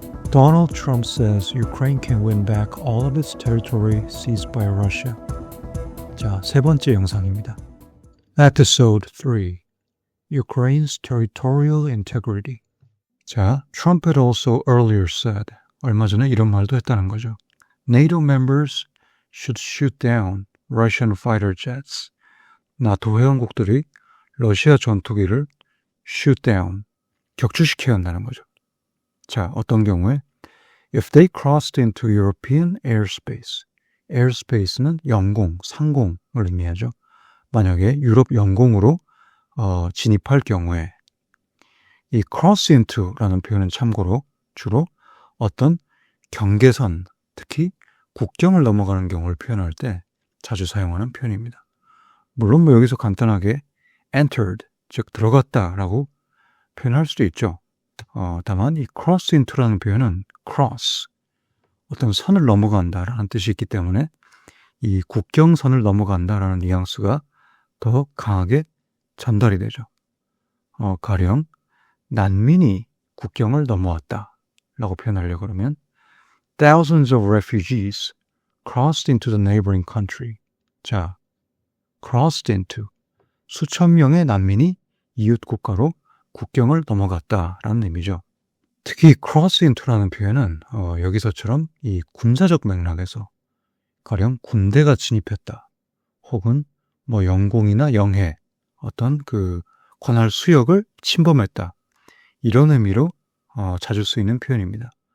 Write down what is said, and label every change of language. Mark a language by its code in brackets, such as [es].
[en] Donald Trump says Ukraine can win back all of its territory seized by Russia. [ko] 자, 세 번째 영상입니다. [en] Episode 3. Ukraine's territorial integrity. [ko] 자, [en] Trump had also earlier said, [ko] 얼마 전에 이런 말도 했다는 거죠. [en] NATO members should shoot down Russian fighter jets. [ko] 나토 회원국들이 러시아 전투기를 [en] shoot down, [ko] 격추시켜야 한다는 거죠. 자, 어떤 경우에 [en] if they crossed into European airspace, airspace는 [ko] 영공, 상공을 의미하죠. 만약에 유럽 영공으로 진입할 경우에 이 cross into라는 표현은 참고로 주로 어떤 경계선, 특히 국경을 넘어가는 경우를 표현할 때 자주 사용하는 표현입니다. 물론 뭐 여기서 간단하게 entered, 즉 들어갔다라고 표현할 수도 있죠. 다만 이 cross into라는 표현은 cross, 어떤 선을 넘어간다라는 뜻이 있기 때문에 이 국경선을 넘어간다라는 뉘앙스가 더 강하게 전달이 되죠. 가령 난민이 국경을 넘어왔다라고 표현하려고 그러면 [en] Thousands of refugees crossed into the neighboring country. [ko] 자, [en] crossed into, [ko] 수천 명의 난민이 이웃 국가로 국경을 넘어갔다라는 의미죠. 특히 cross into라는 표현은 여기서처럼 이 군사적 맥락에서 가령 군대가 진입했다, 혹은 뭐 영공이나 영해, 어떤 그 관할 수역을 침범했다, 이런 의미로 자주 쓰이는 표현입니다.